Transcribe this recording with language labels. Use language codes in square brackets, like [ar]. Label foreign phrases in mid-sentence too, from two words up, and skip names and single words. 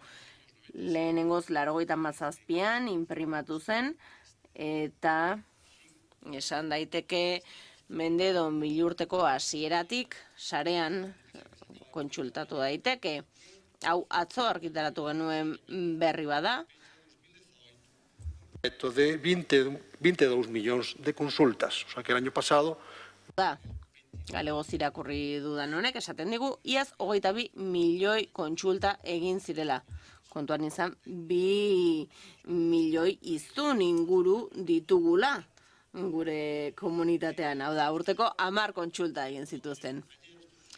[eu] Lehenengoz 97an inprimatu zen, eta esan daiteke mendedon milurteko hasieratik sarean kontsultatu daiteke. Hau atzo argitaratu genuen berri bada. [es] De 22 millones de consultas, o sea que el año pasado... [eu] Galegoz irakurri dudan honek esaten digu, iaz 22 milioi kontsulta egin zirela. Kontuan izan, 2 milioi hiztun inguru ditugula gure komunitatean. Hau da, urteko 10 kontsulta egin zituzten.